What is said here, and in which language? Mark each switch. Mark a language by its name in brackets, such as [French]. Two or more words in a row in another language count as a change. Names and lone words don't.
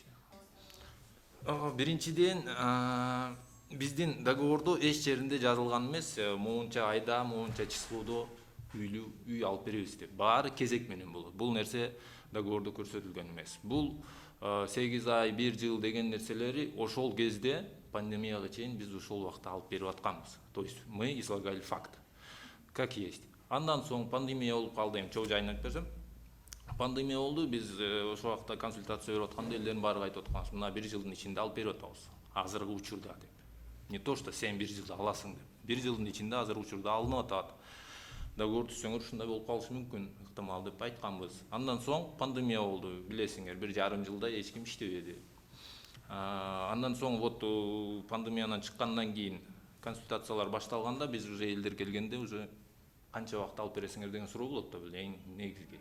[Kyrgyz] Биринчиден, биздин договордо эч жеринде жазылган эмес, моунча айда, моунча числодо үй алып беребиз деп. Баары кезек менен болот. Бул нерсе договордо көрсөтүлгөн эмес. Бул 8 ай, 1 жыл деген нерселери ошол кезде пандемияга чейин биз ошол убакта алып берип атканбыз. [Russian] То есть мы излагали факт, как есть. [Kyrgyz] Андан соң пандемия болуп калды, чоо жайын айтып берсем. Пандемия болду, биз ошол убакта консультация берип атканда элдердин баары айтып аткан, мына 1 жылдын ичинде алып берип атабыз. Азыркы учурда деп. [Russian] Не то что [Kyrgyz] сен 1 жылда аласың деп. 1 жылдын ичинде азыр учурда алынып атат. Договор түзсөңөр ушундай болуп калышы мүмкүн, ыктымал деп айтканбыз. Андан соң пандемия болду, билесиңер, 1,5 жылда эч ким иштебеди. Андан соң пандемиядан чыккандан кийин консультациялар башталганда, биз уже элдер келгенде уже канча убакыт алып бересиңер деген суроо болот да, эң негизги.